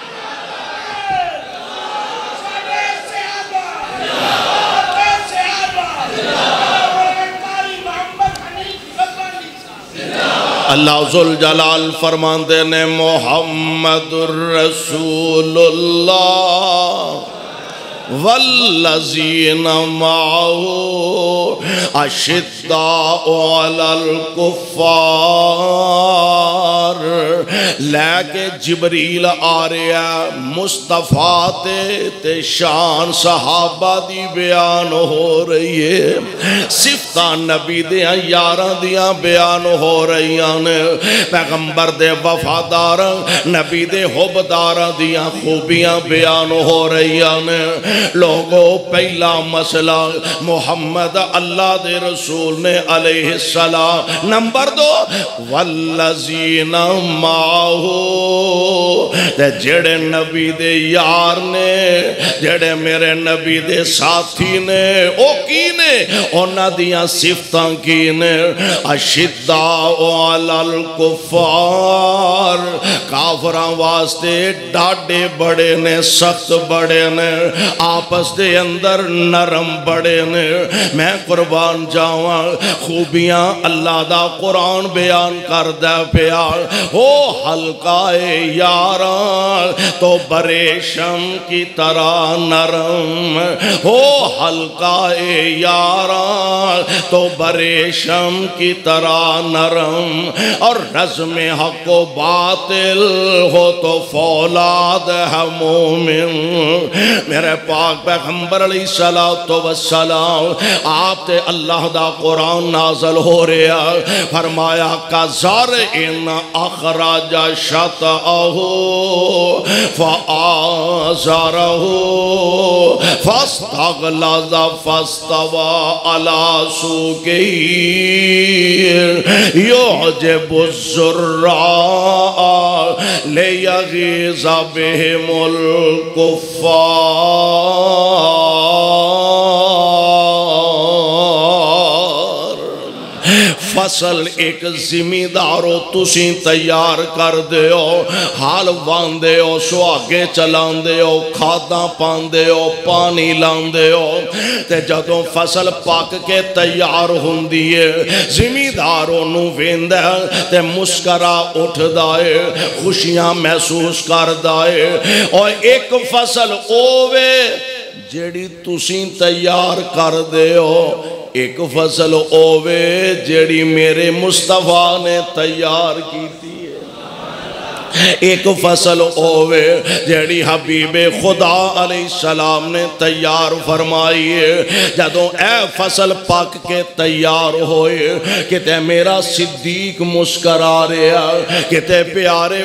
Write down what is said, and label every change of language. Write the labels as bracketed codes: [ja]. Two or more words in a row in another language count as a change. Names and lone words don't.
[pa] اللہ ذوالجلال فرماندے نے [ar] محمد الرسول اللہ والذین معه اشداء علی [pa] الکفار، لے کے جبریل آ رہا مصطفیٰ تے شان صحابہ دی بیان ہو رہی ہے، صفتاں نبی دیاں یاراں دیاں بیان ہو رہی ہیں، پیغمبر دے وفادار نبی دے حبدار دیاں خوبیاں بیان ہو رہی ہیں۔ لوگوں پہلا مسئلہ محمد اللہ دے رسول نے [ar] علیہ السلام، [pa] نمبر 2 [ar] والذین معه، [pa] جڑے نبی دے یار نے، جڑے میرے نبی دے ساتھی نے، او کی نے اونا دیاں صفتاں کی نے، [ar] اشداء علی الکفار، [pa] کافراں واسطے ڈاڈے بڑے نے، سخت بڑے نے، آپس دے اندر نرم بڑے نے۔ میں قربان جاواں خوبیاں اللہ دا قرآن بیان کر دے پیار، [ur] ہو حلقہ یاراں تو بریشم کی طرح نرم، ہو حلقہ یاراں تو بریشم کی طرح نرم، اور رزم حق و باطل ہو تو فولاد ہے مومن۔ [pa] میرے پاک پیغمبر [ar] علیہ السلام [pa] آپ تے اللہ دا قرآن نازل ہو رہا، فرمایا [ar] کا زرعٍ اخرج شطأہ فآزرہ فاستغلظ فاستوى على سوقه يعجب الزراع ليغيظ بهم الكفار۔ [pa] فصل ایک زمیندارو تسی تیار کر دے ہو، حال واندے ہو، سواگے چلان دے ہو، کھاداں پان دے ہو، پانی لان دے ہو، تے جدوں فصل پاک کے تیار ہوندی ہے، زمیندارو نو ویندے تے مسکرا اٹھ دائے، خوشیاں محسوس کر دائے، اور ایک فصل اوے جیڑی تسی تیار کر دے ہو، ایک فصل اوے جیڑی میرے مصطفیٰ نے تیار کی تھی۔ ایک فصل ہووے جیڑی حبیب خدا [ar] علیہ السلام [pa] نے تیار فرمائی ہے جدوں اے فصل پاک کے تیار ہوئے کتے میرا صدیق مسکرا رہا کتے پیارے